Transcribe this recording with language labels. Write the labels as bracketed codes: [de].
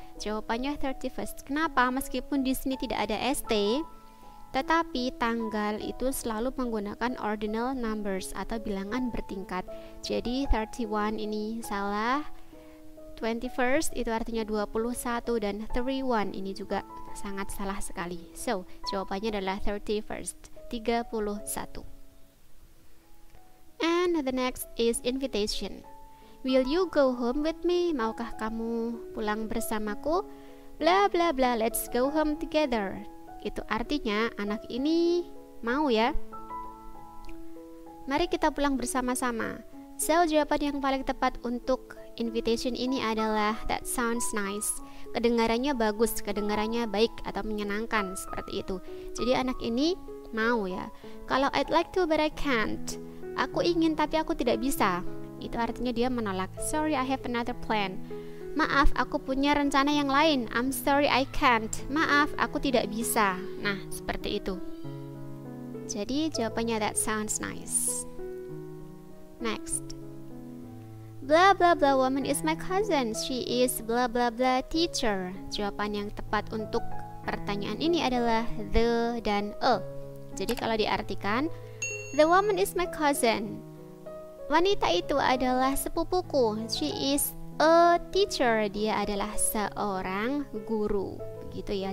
[id] Jawabannya 31st. Kenapa? Meskipun di sini tidak ada ST, tetapi tanggal itu selalu menggunakan ordinal numbers atau bilangan bertingkat. Jadi 31 ini salah, 21st itu artinya 21, dan 31 ini juga sangat salah sekali. So, jawabannya adalah 31st, 31. [en] And the next is invitation. Will you go home with me? [id] Maukah kamu pulang bersamaku? [en] Bla bla bla, let's go home together. [id] Itu artinya anak ini mau ya. Mari kita pulang bersama-sama. So, jawaban yang paling tepat untuk invitation ini adalah [en] that sounds nice. [id] Kedengarannya bagus, kedengarannya baik atau menyenangkan, seperti itu. Jadi anak ini mau ya. Kalau [en] I'd like to but I can't, [id] aku ingin tapi aku tidak bisa, itu artinya dia menolak. [en] Sorry, I have another plan. [id] Maaf, aku punya rencana yang lain. [en] I'm sorry, I can't. [id] Maaf, aku tidak bisa. Nah, seperti itu. Jadi jawabannya [en] that sounds nice. [id] Next. [en] Blah blah blah woman is my cousin. She is blah blah blah teacher. [id] Jawaban yang tepat untuk pertanyaan ini adalah the dan a. Jadi kalau diartikan, [en] the woman is my cousin. [id] Wanita itu adalah sepupuku. [en] She is a teacher. [id] Dia adalah seorang guru. Begitu ya.